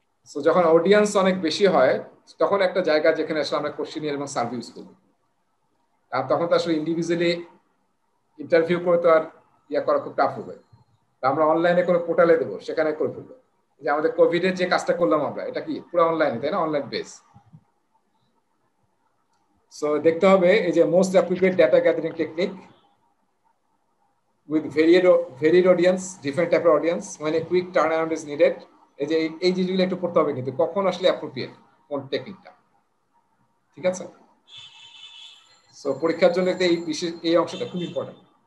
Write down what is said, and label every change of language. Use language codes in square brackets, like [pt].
[bn] So যখন audience অনেক বেশি হয় তখন একটা জায়গা যেখানে আসলে আমরা কোশ্চেনিয়ার এবং সার্ভে ইউজ করব, আর তখন তো আসলে ইন্ডিভিজুয়ালি ইন্টারভিউ করে তো আর করা খুব টাফ হবে। আমরা অনলাইনে করে পোর্টালে দেবো, সেখানে করে ফেলবো। যে আমাদের কোভিডের যে কাজটা করলাম আমরা, এটা কি পুরো অনলাইনে, তাই না, অনলাইন বেস। সো দেখতে হবে এই যে [en] Most appropriate data gathering technique with varied audience, different type of audience, when a quick turnaround is needed. [bn] এই জিনিসগুলো একটু পড়তে হবে কিন্তু কখন আসলে অ্যাপ্রোপ্রিয়েট কোন টেকনিকটা, ঠিক আছে। সো পরীক্ষার জন্য এই অংশটা খুব ইম্পর্টেন্ট।